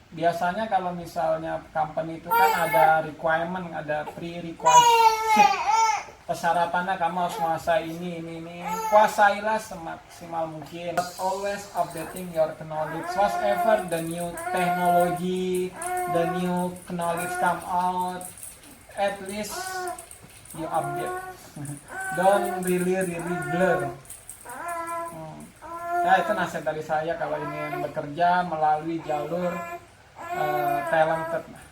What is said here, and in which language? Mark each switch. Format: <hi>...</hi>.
<id>Biasanya kalau misalnya</id> <en>company</en> <id>itu kan ada</id> <en>requirement,</en> <id>ada</id> <en>prerequisite,</en> <id>persyaratannya kamu harus menguasai ini. Kuasailah semaksimal mungkin.</id> <en>But always updating your knowledge. Whatever the new technology, the new knowledge come out, at least you update. Don't really blur.</en> <id>Ya, itu nasihat dari saya kalau ingin bekerja melalui jalur talented.</id>